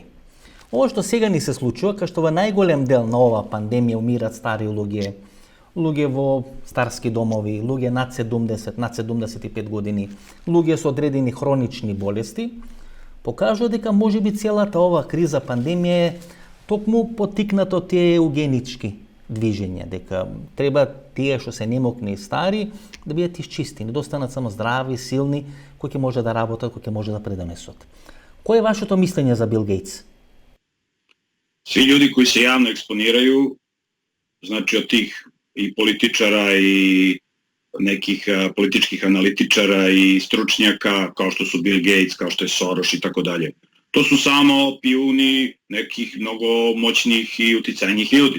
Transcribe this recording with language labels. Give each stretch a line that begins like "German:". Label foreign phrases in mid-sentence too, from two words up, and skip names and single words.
Macedonian: Ова што сега ни се случува, кај што во најголем дел на ова пандемија умират стари луѓе, луѓе во старски домови, луѓе над 70, над 75 години, луѓе со одредени хронични болести, покажува дека можеби целата ова криза, пандемија е токму потикната од тие еугенички движења, дека треба тие што се немокни и стари да бидат исчистени, да останат само здрави, силни, кои ќе може да работат, кои ќе може да предонесат. Кој е вашето мислење за Бил Гейтс?
Serbian: Svi ljudi koji se javno eksponiraju, znači od tih i političara i nekih političkih analitičara i stručnjaka kao što su Bill Gates, kao što je Soros i tako dalje. To su samo pijuni nekih mnogo moćnih i uticajnih ljudi.